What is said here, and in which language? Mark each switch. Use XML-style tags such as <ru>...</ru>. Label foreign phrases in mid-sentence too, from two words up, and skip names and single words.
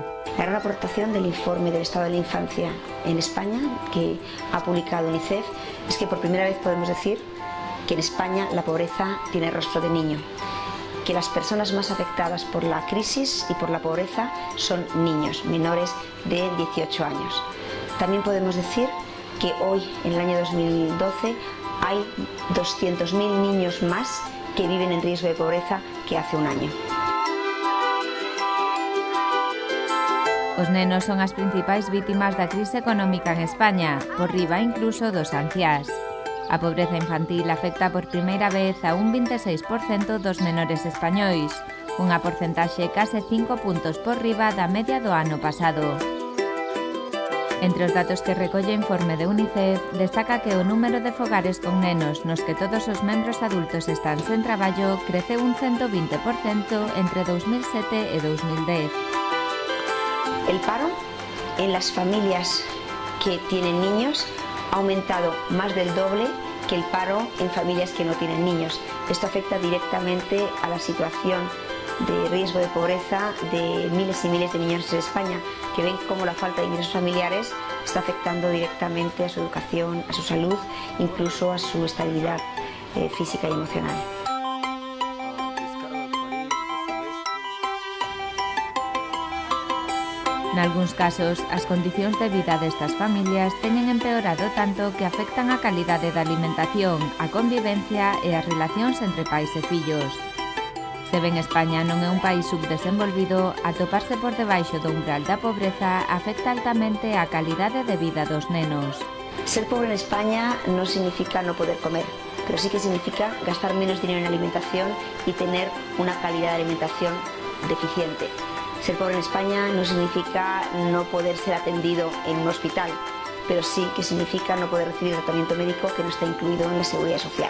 <es>La gran aportación del informe del estado de la infancia en España que ha publicado UNICEF es que por primera vez podemos decir que en España la pobreza tiene rostro de niño, que las personas más afectadas por la crisis y por la pobreza son niños menores de 18 años. También podemos decir que hoy, en el año 2012, hay 200.000 niños más que viven en riesgo de pobreza que hace un año.</es> <gl>Os nenos son as principais vítimas da crise económica en España, por riba incluso dos anciás. A pobreza infantil afecta por primeira vez a un 26% dos menores españois, unha porcentaxe case 5 puntos por riba da media do ano pasado. Entre os datos que recolle o informe de UNICEF, destaca que o número de fogares con nenos nos que todos os membros adultos están sen traballo creceu un 120% entre 2007 e 2010.</gl> <es>El paro en las familias que tienen niños ha aumentado más del doble que el paro en familias que no tienen niños. Esto afecta directamente a la situación de riesgo de pobreza de miles y miles de niños en España, que ven cómo la falta de ingresos familiares está afectando directamente a su educación, a su salud, incluso a su estabilidad física y emocional.</es> <gl>Nalgúns casos, as condicións de vida destas familias teñen empeorado tanto que afectan a calidade da alimentación, a convivencia e as relacións entre pais e fillos. Se ben España non é un país subdesenvolvido, atoparse por debaixo do umbral da pobreza afecta altamente a calidade de vida dos nenos.</gl> <es>Ser pobre en España no significa no poder comer, pero sí que significa gastar menos dinero en alimentación y tener una calidad de alimentación deficiente. Ser pobre en España no significa no poder ser atendido en un hospital, pero sí que significa no poder recibir tratamiento médico que no está incluido en la seguridad social.</es>